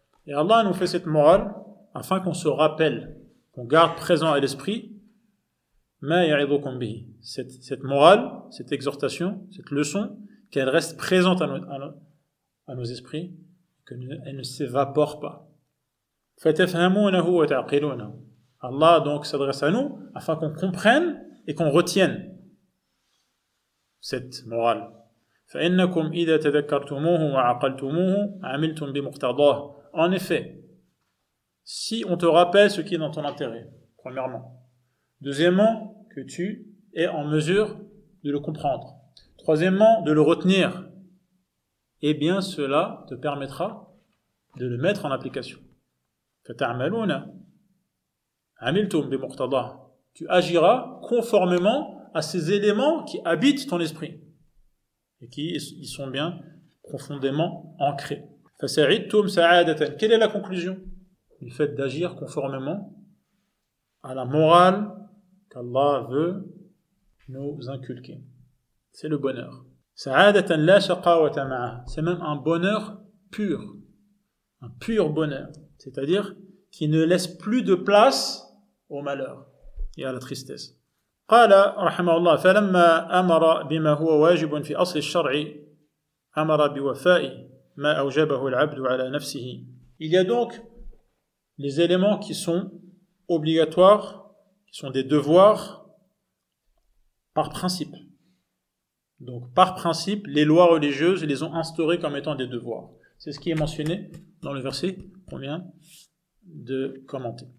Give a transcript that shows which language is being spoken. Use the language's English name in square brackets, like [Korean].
[French] Et Allah nous fait cette morale afin qu'on se rappelle, qu'on garde présent à l'esprit [Arabic] ma ya'idukum bihi, [French] cette morale, cette exhortation, cette leçon, qu'elle reste présente à nos esprits, qu'elle ne s'évapore pas. [Arabic] Fatafhamunahu wa ta'qilunahu. [French] Allah donc s'adresse à nous afin qu'on comprenne et qu'on retienne cette morale. [Arabic] فإنكم إذا تذكرتموه وعقلتموه عملتم بمقتضاه. [French] En effet, si on te rappelle ce qui est dans ton intérêt, premièrement. Deuxièmement, que tu es en mesure de le comprendre. Troisièmement, de le retenir. Eh bien, cela te permettra de le mettre en application. [Arabic] فَتَعْمَلُونَ عَمِلْتُمْ بِمُقْتَضَاهُ. [French] Tu agiras conformément à ces éléments qui habitent ton esprit et qui y sont bien profondément ancrés. [Arabic] فَسَعِدْتُمْ سَعَادَةً. [French] Quelle est la conclusion du fait d'agir conformément à la morale qu'Allah veut nous inculquer? C'est le bonheur. [Arabic] سَعَادَةً لَا شَقَاوَةَ مَعَهُ. [French] C'est même un bonheur pur, un pur bonheur, c'est-à-dire qui ne laisse plus de place au malheur et à la tristesse. [Arabic] قال رحمه الله فلما أمر بما هو واجب في أصل الشرع أمر بوفاء ما أوجبه العبد على نفسه. [French] Il y a donc les éléments qui sont obligatoires, qui sont des devoirs par principe. Donc par principe, les lois religieuses les ont instaurés comme étant des devoirs. C'est ce qui est mentionné dans le verset qu'on vient de commenter.